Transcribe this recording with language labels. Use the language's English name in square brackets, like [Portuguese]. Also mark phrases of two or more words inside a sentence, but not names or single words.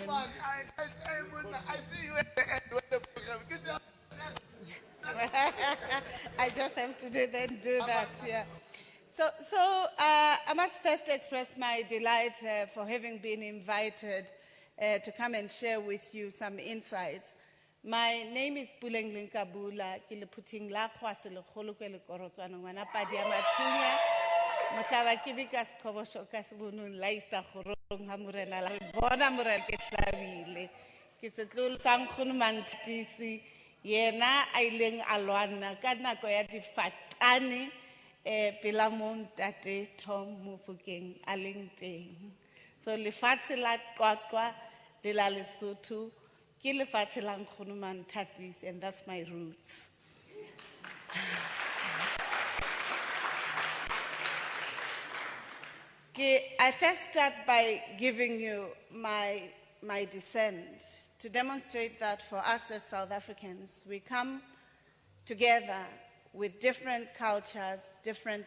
[English] I see you at the end of the program. I just have to do that, yeah. So I must first express my delight for having been invited to come and share with you some insights. My name is [Southern Sotho] Puleng Lenkabula, ke le phuthing la khwase le kholo ke le korotswana ngwana padi ya mathunya mohlaba ke bika seqhobosho ka sebunung la isa khorong ha morena la bona morena ke hlabile ke setlolo sang khone mantisi yena a ileng a lwana ka nako ya difatane pela mo Ntate Tom Mofokeng a leng teng. So lefatshe la Qwaqwa le la Lesotho ke lefatshe la Nkgono Manthatis, [English] and that's my roots. I first start by giving you my descent to demonstrate that for us as South Africans, we come together with different cultures, different